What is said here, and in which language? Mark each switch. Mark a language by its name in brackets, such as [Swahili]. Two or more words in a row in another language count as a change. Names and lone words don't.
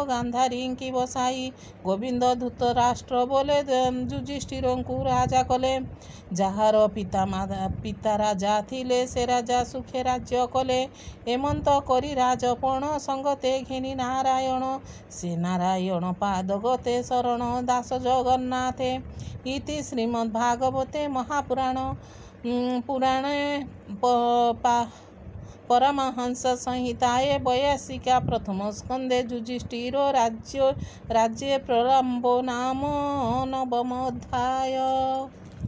[Odia] ଗାନ୍ଧାରୀଙ୍କି ବସାଇ ଗୋବିନ୍ଦ ଧୃତରାଷ୍ଟ୍ର ବୋଲେ ଯୁଧିଷ୍ଠିରଙ୍କୁ ରାଜା କଲେ ଯାହାର ପିତା ରାଜା ଥିଲେ ସେ ରାଜା ସୁଖେ ରାଜ୍ୟ କଲେ ହେମନ୍ତ କରି ରାଜପଣ ସଙ୍ଗତେ ଘେନି ନାରାୟଣ ସେ ନାରାୟଣ ପାଦ ଗତେ ଶରଣ ଦାସ ଜଗନ୍ନାଥେ ଇତି ଶ୍ରୀମଦ୍ ଭାଗବତେ [Sanskrit] ପୁରାଣେ परमहंस संहिताये वैयासिका प्रथम स्कंदे युधिष्ठिरो राज्ये प्रलम्बो नाम 9 अध्याय।